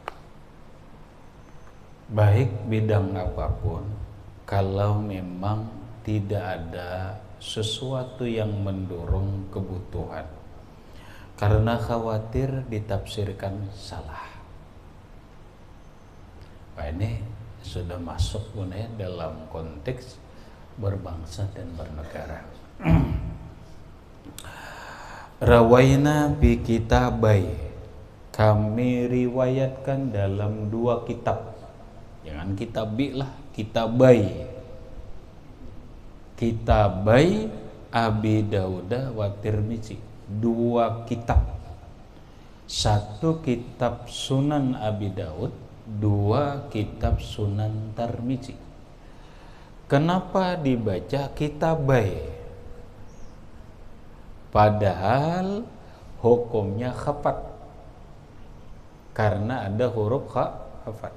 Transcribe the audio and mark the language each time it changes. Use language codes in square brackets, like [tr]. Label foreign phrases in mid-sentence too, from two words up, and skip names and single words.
[id] baik bidang apapun, kalau memang tidak ada sesuatu yang mendorong kebutuhan, karena khawatir ditafsirkan salah. Nah, ini sudah masuk dalam konteks berbangsa dan bernegara. [ar] Rawaina bi kitabai, [id] kami riwayatkan dalam dua kitab. Jangan kitabi lah, kitabai. [ar] Kitabai Abi Dauda wa Tirmizi, [id] dua kitab. Satu kitab Sunan Abi Daud, dua kitab Sunan Tirmizi. Kenapa dibaca kitabai? Padahal hukumnya khafat, karena ada huruf khafat.